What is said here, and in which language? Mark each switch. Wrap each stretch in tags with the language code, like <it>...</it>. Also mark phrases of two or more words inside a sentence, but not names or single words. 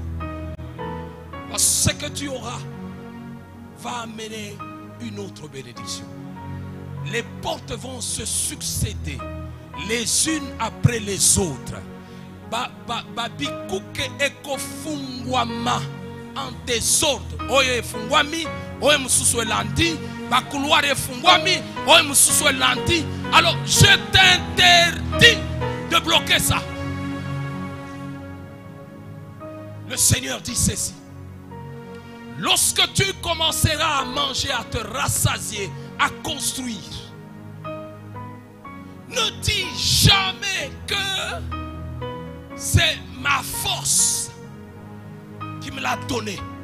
<fr>Parce que ce que tu auras va amener une autre bénédiction. Les portes vont se succéder les unes après les autres.</fr> <ln>Babikuke ekofungwama</ln> <fr>en désordre.</fr> <ln>Oye fungwami, oye mususu elandi, bakouloir efungwami, oye mususu elandi.</ln> <fr>Alors je t'interdis de bloquer ça. Le Seigneur dit ceci. Lorsque tu commenceras à manger, à te rassasier, à construire, ne dis jamais que c'est ma force qui me l'a donné.</fr>